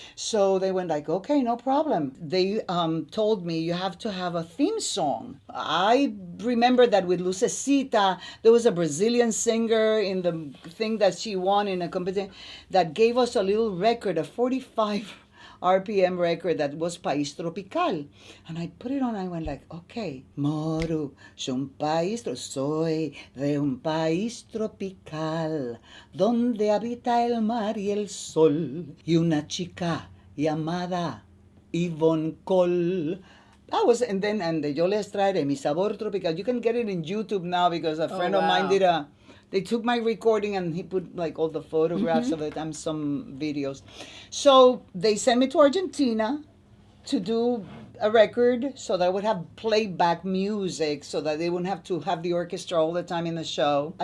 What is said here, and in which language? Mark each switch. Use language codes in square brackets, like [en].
[en] So they went like, okay, no problem. They told me you have to have a theme song. I remember that with Lucecita, there was a Brazilian singer in the thing that she won in a competition that gave us a little record, a 45 RPM record that was País Tropical. And I put it on and I went like, okay. [es] Moro, soy de un país tropical, donde habita el mar y el sol, y una chica llamada Ivonne Coll. [en] That was, and the Yo Les Traeré, Mi Sabor Tropical. You can get it in YouTube now because a friend of mine wow. they took my recording and he put like all the photographs of it and some videos. So they sent me to Argentina to do a record so that I would have playback music so that they wouldn't have to have the orchestra all the time in the show.